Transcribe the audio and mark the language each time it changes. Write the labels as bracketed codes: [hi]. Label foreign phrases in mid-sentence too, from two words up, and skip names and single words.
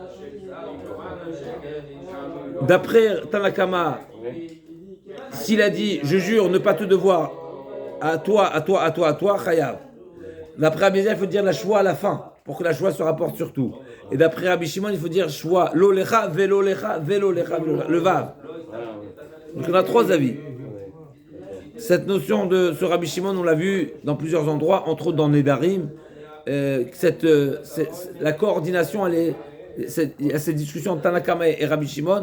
[fr] D'après Tanakama, s'il a dit, je jure ne pas te devoir à toi, chayav. D'après Rabbi Eliezer, il faut dire la choix à la fin, pour que la choix se rapporte sur tout. Et d'après Rabbi Shimon, il faut dire choix, [he] לא לך, ולא לך, [fr] le vav. Donc on a 3 avis. Cette notion de ce Rabbi Shimon, on l'a vu dans plusieurs endroits, entre autres dans Nedarim. La coordination, il y a cette discussion entre Tanakama et Rabbi Shimon.